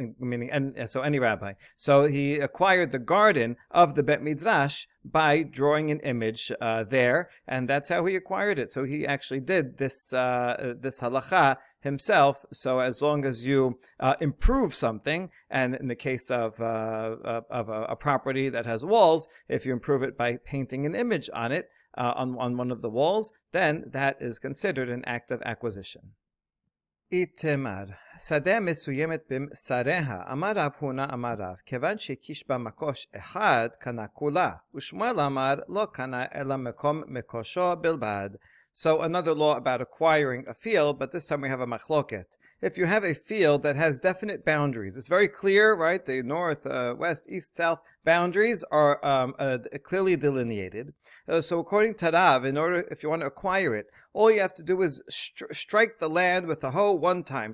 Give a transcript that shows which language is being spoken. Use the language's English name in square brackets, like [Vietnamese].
[English] Meaning any rabbi. So he acquired the garden of the Bet Midrash by drawing an image there, and that's how he acquired it. So he actually did this halacha himself. So as long as you improve something, and in the case of a property that has walls, if you improve it by painting an image on it on one of the walls, then that is considered an act of acquisition. [Hebrew] Itemar, שדה מסוימת במסריה, אמר רב הונא אמר רב, כיוון שהקיש בה מקוש אחד, קנה כולה, ושמואל אמר, לא קנה אלא מקום מקושו בלבד. [English] So another law about acquiring a field, but this time we have a machloket. If you have a field that has definite boundaries, it's very clear, right? The north, west, east, south boundaries are clearly delineated. So according to Rav, if you want to acquire it, all you have to do is strike the land with a hoe one time.